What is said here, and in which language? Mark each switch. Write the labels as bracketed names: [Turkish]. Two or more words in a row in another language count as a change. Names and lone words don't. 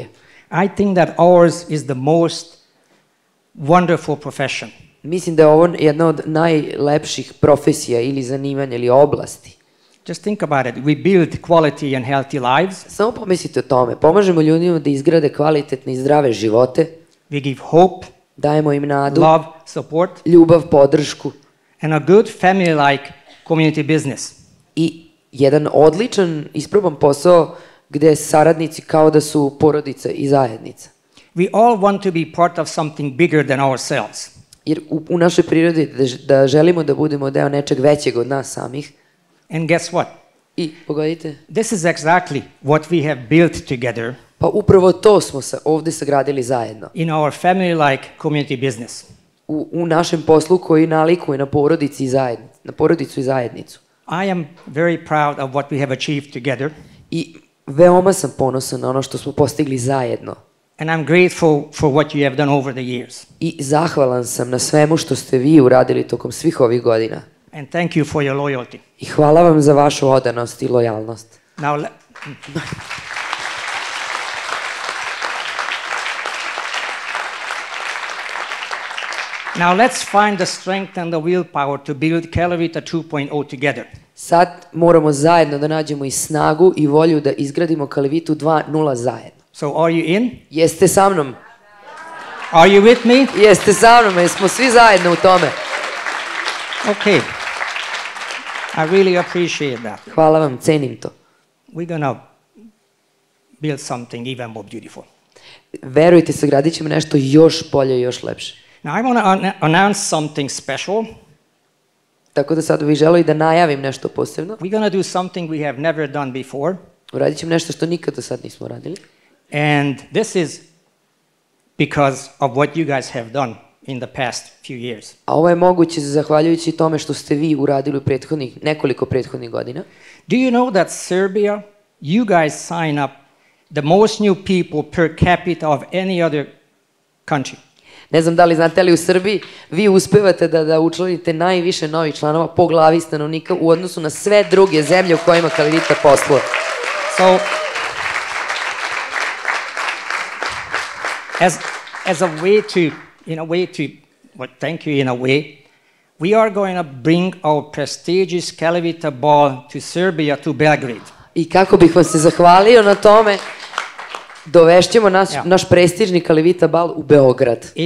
[English] I think that ours is the most wonderful profession. [Serbian] Mislim da je ovo jedna od najlepših profesija ili zanimanja ili oblasti. [English] Just think about it. We build quality and healthy lives. [Serbian] Samo pomislite o tome. Pomažemo ljudima da izgrade kvalitetne i zdrave živote. [English] We give hope, [Serbian] dajemo im nadu, [English] love, support, [Serbian] ljubav, podršku [English] and a good family-like community business. [Serbian] I jedan odličan, isproban posao gde saradnici kao da su porodica i zajednica. [English] We all want to be part of something bigger than ourselves. [Serbian] Jer u našoj prirodi da želimo da budemo deo nečeg većeg od nas samih. [English] And guess what? [Serbian] I pogodite? [English] This is exactly what we have built together. [Serbian] Pa upravo to smo ovde sagradili zajedno. [English] In our family-like community business. [Serbian] U našem poslu koji nalikuje na porodicu i zajednicu. [English] I am very proud of what we have achieved together. [Serbian] I veoma sam ponosan na ono što smo postigli zajedno. [English] And I'm grateful for what you have done over the years. [Serbian] I zahvalan sam na svemu što ste vi uradili tokom svih ovih godina. [English] And thank you for your loyalty. [Serbian] I hvala vam za vašu odanost i lojalnost. [English] Now let's find the strength and the willpower to build Calivita 2.0 together. [Serbian] Sad moramo zajedno da nađemo i snagu i volju da izgradimo Calivitu 2.0 zajedno. [English] So are you in? [Serbian] Jeste sa mnom? [English] Are you with me? [Serbian] Jeste sa mnom, jesmo svi zajedno u tome. [English] Okay. I really appreciate that. [Serbian] Hvala vam, cenim to. [English] We're gonna build something even more beautiful. [Serbian] Verujte, sagradit ćemo nešto još bolje i još lepše. [English] Now I want to announce something special. [Serbian] Tako da sad bih želeo i da najavim nešto posebno. [English] We're going to do something we have never done before. [Serbian] Uradit ćemo nešto što nikad do sad nismo radili. [English] And this is because of what you guys have done in the past few years. [Serbian] A ovo je moguće zahvaljujući tome što ste vi uradili u nekoliko prethodnih godina. [English] Do you know that Serbia, you guys sign up the most new people per capita of any other country? [Serbian] Ne znam da li znate, ali u Srbiji vi uspevate da učlanite najviše novih članova po glavi stanovnika u odnosu na sve druge zemlje u kojima Calivita posluje. [English] So, as a way to, thank you in a way, we are going to bring our prestigious Calivita ball to Serbia, to Belgrade. [Serbian] I kako bih vam se zahvalio na tome, dovešćemo naš prestižni Calivita bal u Beograd.